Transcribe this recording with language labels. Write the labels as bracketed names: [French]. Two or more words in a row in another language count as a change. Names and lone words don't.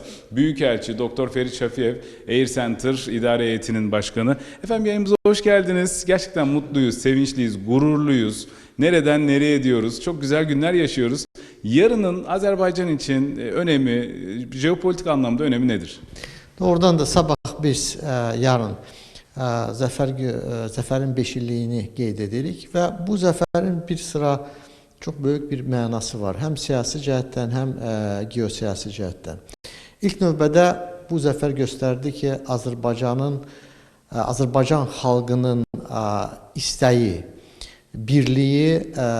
[Turkish] Büyükelçi Doktor Ferit Şafiyev, Air Center İdare Heyeti'nin başkanı. Efendim yayınımıza hoş geldiniz. Gerçekten mutluyuz, sevinçliyiz, gururluyuz. Nereden nereye diyoruz. Çok güzel günler yaşıyoruz. Yarının Azerbaycan için önemi, jeopolitik anlamda önemi nedir? [Azerbaijani] Oradan da sabah biz yarın Zəfərin 5 illiyini qeyd edirik və bu zəfərin bir sıra çox böyük bir mənası var. Həm siyasi cəhətdən, həm geosiyasi cəhətdən. İlk növbədə bu zəfər göstərdi ki, Azərbaycan xalqının istəyi, birliyi,